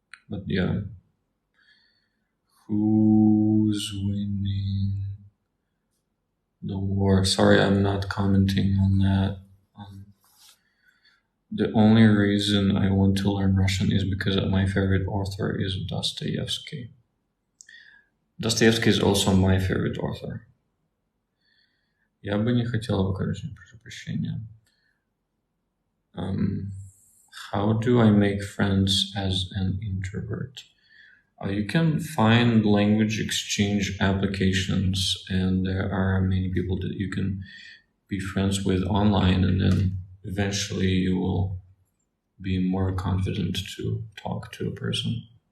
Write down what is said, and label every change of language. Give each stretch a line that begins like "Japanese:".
English: But yeah, who's winning the war? Sorry, I'm not commenting on that. The only reason I want to learn Russian is because my favorite author is Dostoevsky. Dostoevsky is also my favorite author.
Russian: Я бы не хотела, короче, прошу прощения.
English: How do I make friends as an introvert? You can find language exchange applications, and there are many people that you can be friends with online, and then eventually you will be more confident to talk to a person.